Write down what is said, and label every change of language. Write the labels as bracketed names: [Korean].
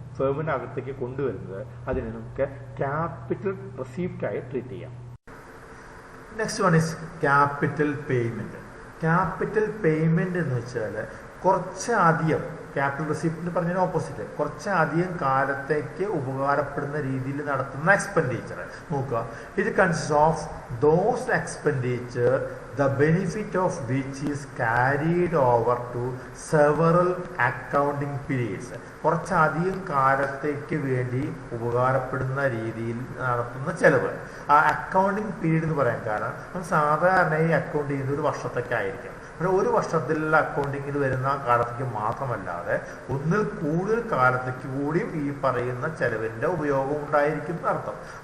[Malayalam] ഫേമിനകത്തേക്ക് കൊണ്ടുവരുന്നത് അതിനെ നമുക്ക് ക്യാപിറ്റൽ റെസീപ്റ്റായി ട്രീറ്റ് ചെയ്യാം. [English] Next one is capital payment. [Malayalam] Capital payment എന്ന് വെച്ചാൽ കുറച്ചധികം ക്യാപിറ്റൽ റെസിപ്റ്റ് പറഞ്ഞതിന് ഓപ്പോസിറ്റ്, കുറച്ചധികം കാലത്തേക്ക് ഉപകാരപ്പെടുന്ന രീതിയിൽ നടത്തുന്ന എക്സ്പെൻഡിച്ചർ നോക്കുക. [English] ഇത് consist of those expenditure the benefit of which is carried over to several accounting periods. [Malayalam] കുറച്ചധികം കാലത്തേക്ക് വേണ്ടി ഉപകാരപ്പെടുന്ന രീതിയിൽ നടത്തുന്ന ചെലവ്. ആ അക്കൗണ്ടിങ് പീരീഡ് എന്ന് പറയാൻ കാരണം നമ്മൾ സാധാരണയായി അക്കൗണ്ട് ചെയ്യുന്നത് ഒരു വർഷത്തേക്കായിരിക്കും. പക്ഷേ ഒരു വർഷത്തിലുള്ള അക്കൗണ്ടിങ്ങിൽ വരുന്ന കാലത്തേക്ക് മാത്രമല്ലാതെ ഒന്നിൽ കൂടുതൽ കാലത്തേക്ക് കൂടിയും ഈ പറയുന്ന ചെലവിൻ്റെ ഉപയോഗം ഉണ്ടായിരിക്കും എന്നർത്ഥം.